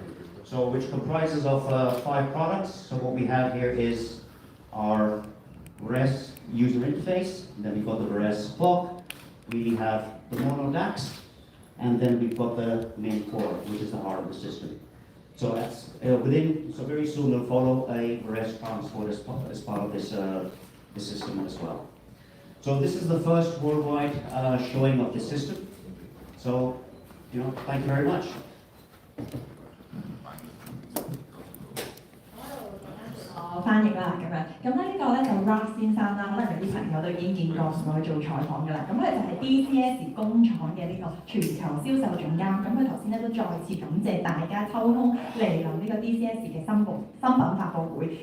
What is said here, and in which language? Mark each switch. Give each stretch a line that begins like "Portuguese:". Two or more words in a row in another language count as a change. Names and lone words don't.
English: So which comprises of 5 products. So what we have here is our Varese user interface, and then we've got the Varese clock, we have the mono DAX, and then we've got the main core, which is the heart of the system. So that's so very soon we'll follow a Varese transport as part of this system as well. So this is the first worldwide showing of the system. So, thank you very much.
Cantonese: 翻譯啦咁樣，咁咧呢個咧就 Rock 先生啦，可能有啲朋友都已經見過同佢做採訪㗎啦。咁佢就係 dCS 工廠嘅呢個全球銷售總監。咁佢頭先咧都再次感謝大家抽空嚟臨呢個 dCS 嘅新品發佈會。